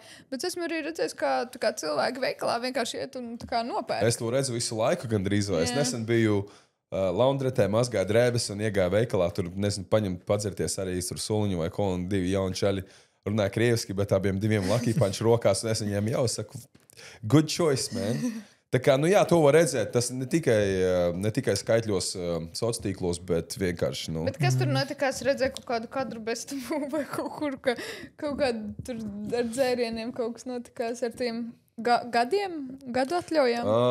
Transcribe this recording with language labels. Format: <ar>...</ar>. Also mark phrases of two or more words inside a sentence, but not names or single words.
<lv>Bet esmu arī redzējis, kā cilvēki veikalā vienkārši iet un nopērk. Es to redzu visu laiku gandrīz. Es nesen biju laundretē, mazgāju drēbes un iegāju veikalā. Tur, paņemt, padzerties arī tur suliņu vai ko, un divi jauni čaļi runāja krieviski, bet abiem diviem Lucky Punch rokās, un es viņiem jau saku,</lv> <en>good choice, man.</en> <lv>Tā kā, to var redzēt, tas ne tikai skaitļos sociālos tīklos, bet vienkārši, Bet kas tur notikās? Redzēju kaut kādu kadru bestumu vai kaut kur, kaut kādu tur ar dzērieniem kaut kas notikās ar tiem gadu atļaujām?</lv>